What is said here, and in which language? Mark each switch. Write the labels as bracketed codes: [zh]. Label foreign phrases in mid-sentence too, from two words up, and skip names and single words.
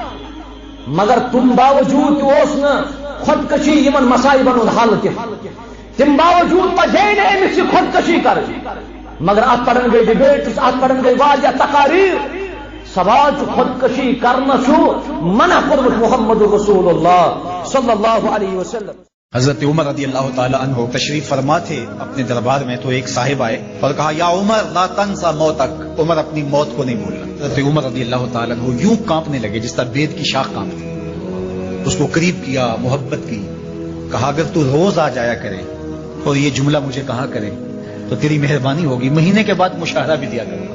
[ks] مگر تم باوجود تہِ اوس نہٕ خودکشی یمن مصائبن ہُنٛد حل تہِ تم باوجود پزے نہٕ أمِس یہِ خودکشی کرٕنۍ مگر اتھ پڑھن گئی ڈبیٹس اتھ پڑھن گئی واریاہ تقاریر سوال چھُ خودکشی کرنہٕ چھُ منع کوٚرمُت [ar] محمد رسول اللہ صلی اللہ علیہ وسلم. [ur] حضرت عمر [ar] رضی اللہ تعالی عنہ [ur] تشریف فرما تھے اپنے دربار میں تو ایک صاحب آئے اور کہا [ar] یا عمر لا تنسا موتک، [ur] عمر اپنی موت کو نہیں بھولنا. حضرت عمر [ar] رضی اللہ تعالی عنہ [ur] یوں کانپنے لگے جس طرح بید کی شاخ کانپتی. اس کو قریب کیا، محبت کی، کہا اگر تو روز آ جایا کرے اور یہ جملہ مجھے کہا کرے تو تیری مہربانی ہوگی، مہینے کے بعد مشاہرہ بھی دیا کروں گا.